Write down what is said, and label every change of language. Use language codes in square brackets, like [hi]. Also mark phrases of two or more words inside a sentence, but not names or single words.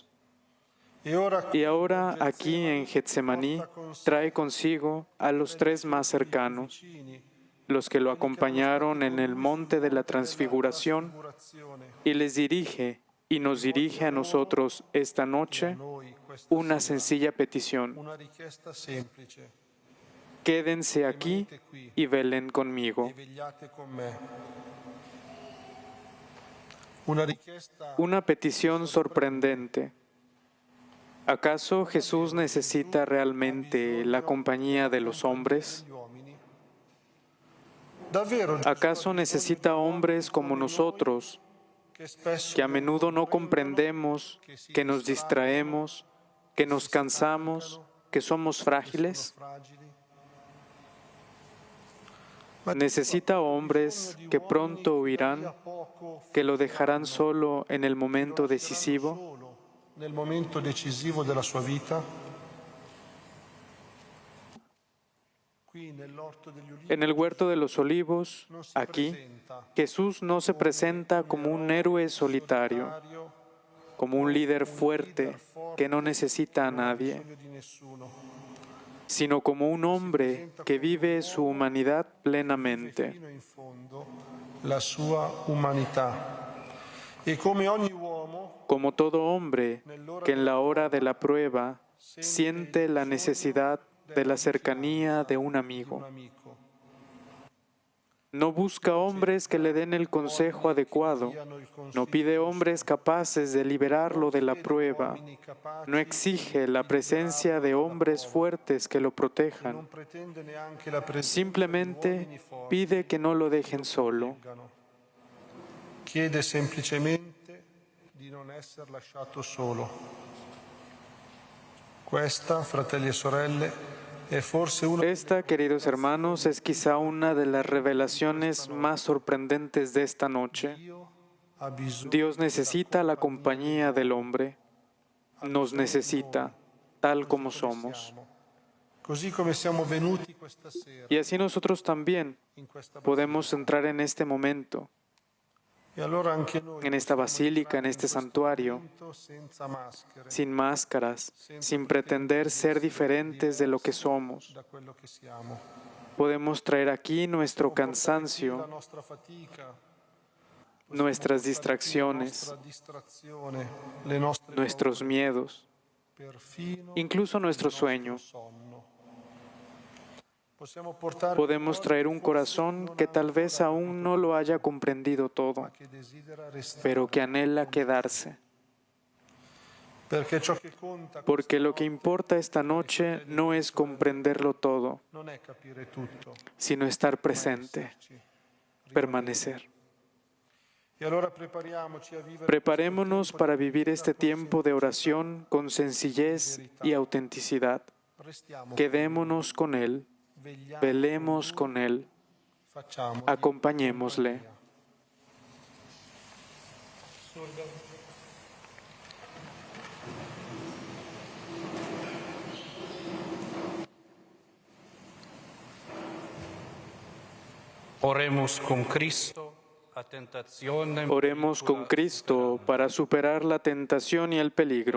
[es] Y ahora, aquí en Getsemaní, trae consigo a los 3 más cercanos, los que lo acompañaron en el monte de la transfiguración, y les dirige y nos dirige a nosotros esta noche una sencilla petición. [it] Una richiesta semplice. [es] Quédense aquí y velen conmigo. [it] E vegliate con me. Una richiesta [es] Una petición sorprendente. ¿Acaso Jesús necesita realmente la compañía de los hombres? [it] degli uomini. Davvero [es] ¿Acaso necesita hombres como nosotros, [it] che spesso [es] que a menudo no comprendemos, que nos distraemos, que nos cansamos, que somos frágiles? [it] fragili? [es] Necesita hombres que pronto huirán, que lo dejarán solo en el momento decisivo. [it] Solo nel momento decisivo della sua vita? Qui nell'orto degli ulivi [es] En el huerto de los olivos, [it] non si [es] aquí, [it] presenta [es] Jesús no se presenta como un héroe solitario, [it] solitario, [es] como un líder fuerte que no necesita a nadie, [it] bisogno di nessuno. [es] sino como un hombre que vive su humanidad plenamente. [it] Fino in fondo la sua umanità. E come ogni uomo [es] Como todo hombre que en la hora de la prueba siente la necesidad de la cercanía de un amigo. [it] un amico. [es] No busca hombres que le den el consejo adecuado, no pide hombres capaces de liberarlo de la prueba, no exige la presencia de hombres fuertes que lo protejan, [it] Non pretende neanche la presenza [es] simplemente pide que no lo dejen solo. [it] chiede semplicemente di non essere lasciato solo. Questa, fratelli e sorelle, è forse una [es] Esta, queridos hermanos, es quizá una de las revelaciones más sorprendentes de esta noche. [it] Dio ha bisogno [es] Dios necesita la compañía del hombre, nos necesita tal como somos. [it] così come siamo venuti questa sera [es] Y así nosotros también [it] in questa [es] podemos entrar en este momento, [it] e allora anche noi [es] en esta basílica, en este santuario, [it] senza maschere [es] sin máscaras, sin pretender ser diferentes de lo que somos. [it] da quello che siamo. [es] Podemos traer aquí nuestro [it] La [es] cansancio, [it] nostra fatica, [es] nuestras [it] la [es] distracciones, [it] nostra distrazione, le nostre [es] nuestros miedos, [it] perfino [es] incluso nuestro sueño. [it] sonno. Possiamo portare [es] Podemos traer un corazón que tal vez aún no lo haya comprendido todo, [it] che desidera restare, [es] pero que anhela quedarse. [it] perché ciò che conta [es] Porque lo que importa esta noche no es comprenderlo todo, [it] non è capire tutto. [es] sino estar presente, permanecer. [it] E allora prepariamoci a vivere [es] Preparémonos para vivir este tiempo de oración con sencillez y autenticidad. [it] restiamo, [es] Quedémonos con Él, [it] vegliamo, [es] velemos con Él, [it] facciamo [es] acompañémosle. Oremos con Cristo a tentazione. Oremos con Cristo para superar la tentación y el peligro.